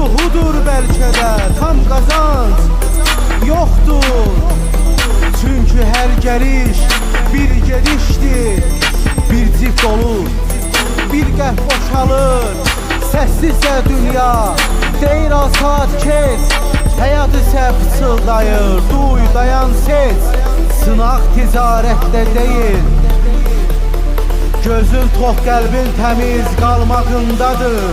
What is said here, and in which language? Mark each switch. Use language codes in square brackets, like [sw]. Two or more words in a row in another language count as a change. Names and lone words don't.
[tr] budur belki de tam kazanç yoktur. Çünkü her geliş bir gediştir. [az] Bir cift olur, bir qəhv boşalır. Səssizcə dünya deyir al saat keç. Həyat isə pıçıldayır, duy dayan seç. Sınaq ticarətdə deyil, gözün tox qəlbin təmiz qalmağındadır.